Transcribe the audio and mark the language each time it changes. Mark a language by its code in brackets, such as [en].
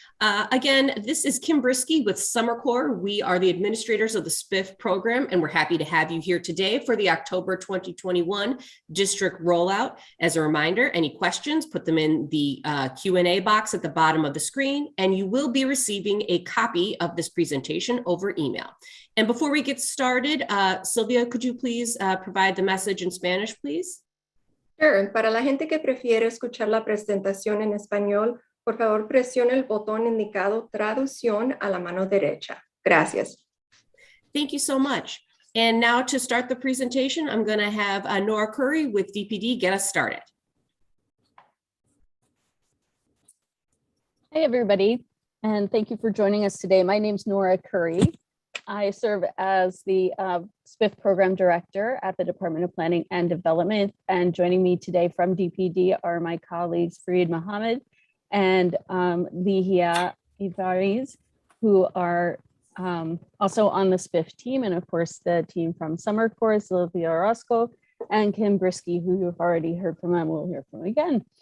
[en] Again, this is Kim Brisky with Summer Corps. We are the administrators of the SBIF program, and we're happy to have you here today for the October 2021 district rollout. As a reminder, any questions, put them in the Q&A box at the bottom of the screen, and you will be receiving a copy of this presentation over email. And before we get started, Sylvia, could you please provide the message in Spanish, please? Sure. [es] Para la gente que prefiere escuchar la presentación en español, por favor presione el botón indicado Traducción a la mano derecha. Gracias. [en] Thank you so much. And now to start the presentation, I'm going to have Nora Curry with DPD get us started. Hey, everybody, and thank you for joining us today. My name's Nora Curry. I serve as the SBIF Program Director at the Department of Planning and Development, and joining me today from DPD are my colleagues Fareed Mohammed and Lihia Ivariz, who are also on the SBIF team, and of course the team from Summer Corps, Sylvia Orozco, and Kim Brisky, who you've already heard from and we'll hear from again.